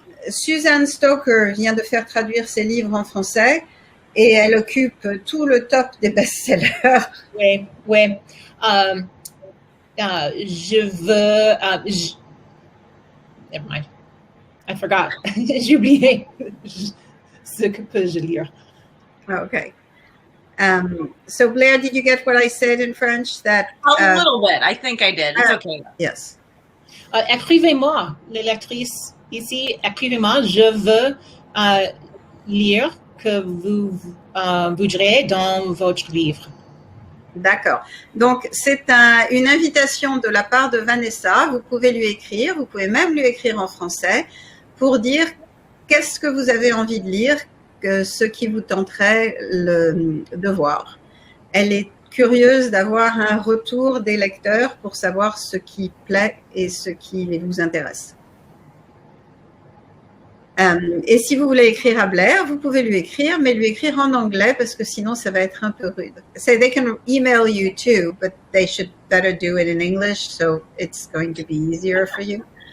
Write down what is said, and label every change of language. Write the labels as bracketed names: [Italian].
[French] Susan Stoker vient de faire traduire ses livres en français et elle occupe tout le top des best-sellers. Oui. Je veux... [English] never mind. I forgot. [French] J'ai oublié ce que peux-je lire. [English] Okay. So Blair, did you get what I said in French? That a little bit. I think I did. It's okay. Yes. [French] Écrivez-moi, les lectrices ici. Écrivez-moi. Je veux lire que vous voudriez dans votre livre. D'accord. Donc, c'est une invitation de la part de Vanessa. Vous pouvez lui écrire, vous pouvez même lui écrire en français pour dire qu'est-ce que vous avez envie de lire, ce qui vous tenterait de voir. Elle est curieuse d'avoir un retour des lecteurs pour savoir ce qui plaît et ce qui vous intéresse. Et si vous voulez écrire à Blair, vous pouvez lui écrire, mais lui écrire en anglais parce que sinon ça va être un peu rude. [English] So they can email you too, but they should better do it in English, so it's going to be easier for you.